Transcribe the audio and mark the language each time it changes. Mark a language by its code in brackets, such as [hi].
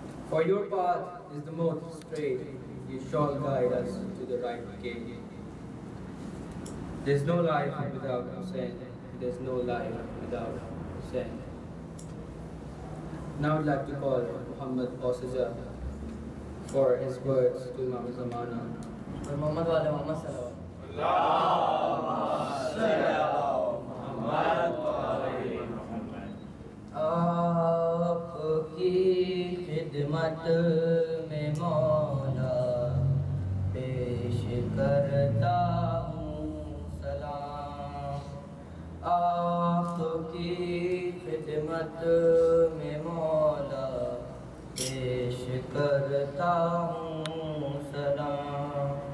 [en] For your path is the most straight, you shall guide us to the right gate. There's no life without Hussain, there's no life without Hussain. Now I'd like to call Muhammad Osija for his words to Imam Zamana. [ar] محمد والے محمد صلی اللہ اللهم صل على محمد وآل محمد. [ur] آپ کی خدمت میں مولا پیش کرتا ہوں سلام. آپ کی خدمت میں مولا پیش کرتا ہوں سلام.